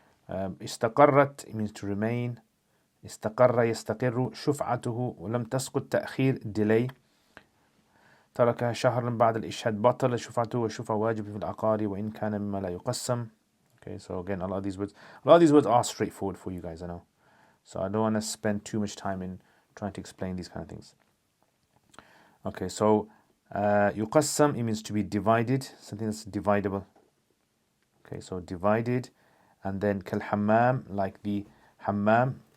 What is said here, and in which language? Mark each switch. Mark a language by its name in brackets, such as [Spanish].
[English] Istaqarrat, it means to remain. [Arabic] Istaqarra yastaqirru. Shuf'atuhu ولم تسقط تأخير, delay. تركها شهرا بعد الإشهاد بطل شفعته وشفع واجب في العقار وإن كان مما لا يقسم. [English] Okay, so again, a lot of these words are straightforward for you guys, I know. So I don't want to spend too much time in trying to explain these kind of things. Okay, so يقسم, it means to be divided, something that's dividable. Okay, so divided. And then كالحمام, like the hammam.